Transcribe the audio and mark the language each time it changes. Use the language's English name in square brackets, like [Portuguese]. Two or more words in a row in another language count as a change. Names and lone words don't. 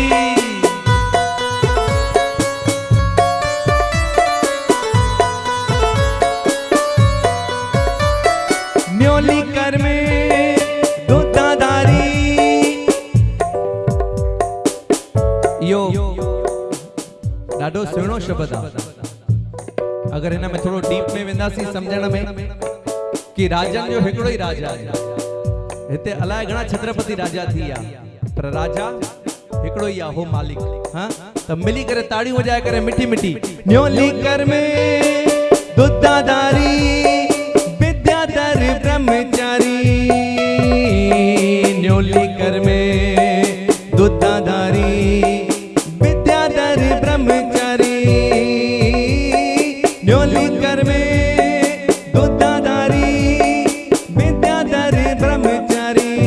[Sindhi] न्योली कर में दूधाधारी यो ॾाढो सुहिणो शब्द आहे। अगर हिन में थोड़ो डीप में वेंदासीं समझण में कि राजन जो हिकिड़ो ही राजा आहे। हिते अलाए घणा छत्रपति राजा थी विया, पर राजा हिकिड़ो ही आहे, हो मालिक। हाँ त मिली करे ताड़ियूं वजाए करे मिठी मिठी। न्योली कर में दूधाधारी विद्याधर ब्रह्मचारी। न्योली कर में दूधाधारी विद्याधर ब्रह्मचारी। न्योली कर में दूधाधारी विद्याधर ब्रह्मचारी।